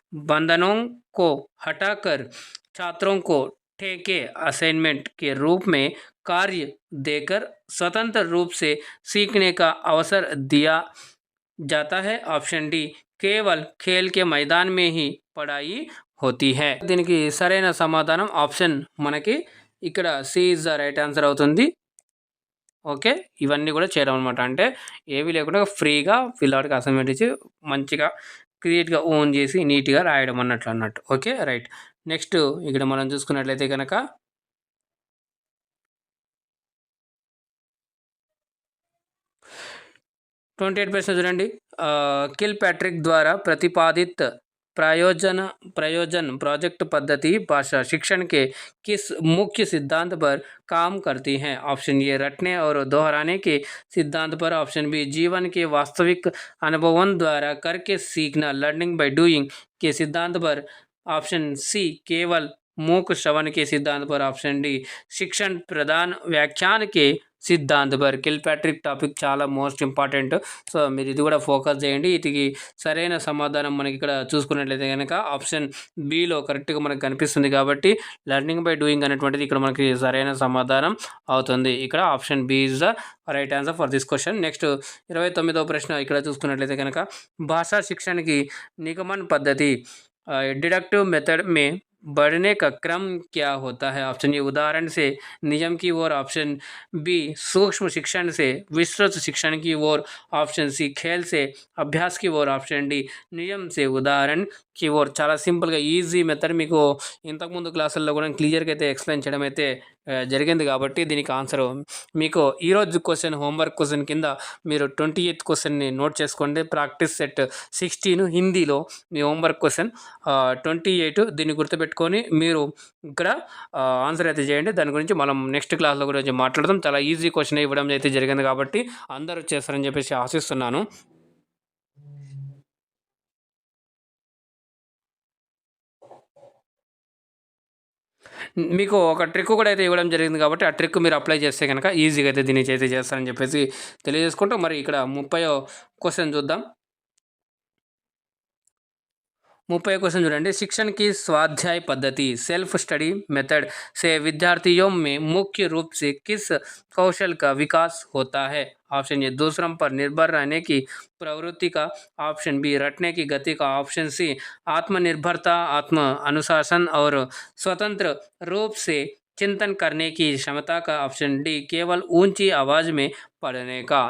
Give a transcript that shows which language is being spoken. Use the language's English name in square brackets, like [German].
[Hindi] बंधनों को हटाकर छात्रों को ठेके असाइनमेंट के रूप में कार्य देकर स्वतंत्र रूप से सीखने का अवसर दिया जाता है, ऑप्शन डी केवल खेल के मैदान में ही पढ़ाई होती है. [Telugu] దీనికి సరైన సమాధానం ఆప్షన్ మనకి ఇక్కడ C is the right answer అవుతుంది. ఓకే, ఇవన్నీ కూడా చేయడం అనమాట. అంటే ఏవి లేకుండా ఫ్రీగా పిల్లవాడికి అసైన్మెంట్ ఇచ్చి మంచిగా క్రియేట్గా ఓన్ చేసి నీట్గా రాయడం అన్నట్టు. Okay, right. నెక్స్ట్ ఇక్కడ మనం చూసుకున్నట్లయితే కనుక 28 प्रश्न చూడండి. [Hindi] किल पैट्रिक द्वारा प्रतिपादित प्रयोजन प्रोजेक्ट पद्धति भाषा शिक्षण के किस मुख्य सिद्धांत पर काम करती हैं? ऑप्शन ए रटने और दोहराने के सिद्धांत पर, ऑप्शन बी जीवन के वास्तविक अनुभवों द्वारा करके सीखना लर्निंग बाय डूइंग के सिद्धांत पर, ऑप्शन सी केवल मूक श्रवण के सिद्धांत पर, ऑप्शन डी शिक्षण प्रदान व्याख्यान के సిద్ధాంత్ బర్ కిల్పాట్రిక్ [Telugu] టాపిక్ చాలా మోస్ట్ ఇంపార్టెంట్. సో మీరు ఇది కూడా ఫోకస్ చేయండి. వీటికి సరైన సమాధానం మనకి ఇక్కడ చూసుకున్నట్లయితే కనుక ఆప్షన్ బిలో కరెక్ట్గా మనకు కనిపిస్తుంది. కాబట్టి లెర్నింగ్ బై డూయింగ్ అనేటువంటిది ఇక్కడ మనకి సరైన సమాధానం అవుతుంది. ఇక్కడ option B is the right answer for this question. Next 29వ ప్రశ్న ఇక్కడ చూసుకున్నట్లయితే కనుక భాషా శిక్షణకి నిగమన్ పద్ధతి [Hindi] डिडक्टिव मेथड में बढ़ने का क्रम क्या होता है? ऑप्शन ए उदाहरण से नियम की ओर, ऑप्शन बी सूक्ष्म शिक्षण से विस्तृत शिक्षण की ओर, ऑप्शन सी खेल से अभ्यास की ओर, ऑप्शन डी నియम से ఉదాహరణ కి ఓర్. [Telugu] చాలా సింపుల్గా ఈజీ మెథడ్ మీకు ఇంతకుముందు క్లాసుల్లో కూడా క్లియర్గా అయితే ఎక్స్ప్లెయిన్ చేయడం అయితే జరిగింది. కాబట్టి దీనికి ఆన్సర్ మీకు ఈరోజు క్వశ్చన్ హోంవర్క్ క్వశ్చన్ కింద మీరు 28th క్వశ్చన్ని నోట్ చేసుకోండి. ప్రాక్టీస్ సెట్ 16 హిందీలో మీ హోంవర్క్ క్వశ్చన్ 28 దీన్ని గుర్తుపెట్టుకొని మీరు ఇక్కడ ఆన్సర్ అయితే చేయండి. దాని గురించి మనం నెక్స్ట్ క్లాస్లో గురించి మాట్లాడదాం. చాలా ఈజీ క్వశ్చన్ ఇవ్వడం అయితే జరిగింది కాబట్టి అందరూ చేస్తారని చెప్పేసి ఆశిస్తున్నాను. మీకు ఒక ట్రిక్ కూడా అయితే ఇవ్వడం జరిగింది కాబట్టి ఆ ట్రిక్ మీరు అప్లై చేస్తే కనుక ఈజీగా అయితే దీన్ని అయితే చేస్తారని చెప్పేసి తెలియజేసుకుంటూ మరి ఇక్కడ 30వ క్వశ్చన్ చూద్దాం. 30 क्वेश्चन చూడండి. [Hindi] शिक्षण की स्वाध्याय पद्धति सेल्फ स्टडी मेथड से विद्यार्थियों में मुख्य रूप से किस कौशल का विकास होता है? ऑप्शन ए दूसरों पर निर्भर रहने की प्रवृत्ति का, ऑप्शन बी रटने की गति का, ऑप्शन सी आत्मनिर्भरता आत्म अनुशासन और स्वतंत्र रूप से चिंतन करने की क्षमता का, ऑप्शन डी केवल ऊंची आवाज़ में పడనే కా.